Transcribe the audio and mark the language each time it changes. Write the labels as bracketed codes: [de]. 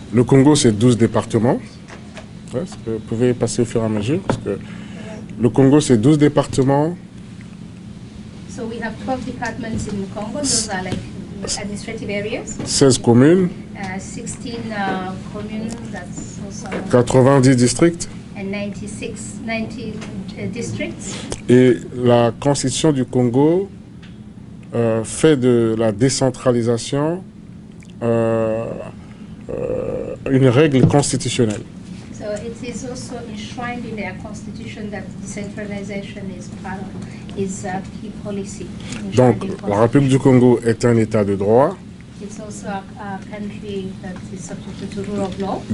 [fr] Le Congo, c'est 12 départements. Ouais, vous pouvez passer au fur et à mesure. Parce que le Congo, c'est 12 départements. [en] So we have 12 departments in the Congo. Those are like administrative areas. [fr] 16 communes. [en] 16 communes, that's also [fr] 90 districts. [en] And 90 districts. [fr] Et la Constitution du Congo fait de la décentralisation une règle constitutionnelle. [en] So it is also enshrined in their constitution that decentralization is part of a key policy. [fr] Donc, la République du Congo est un État de droit. [en] It's also a country that is subject to rule of law.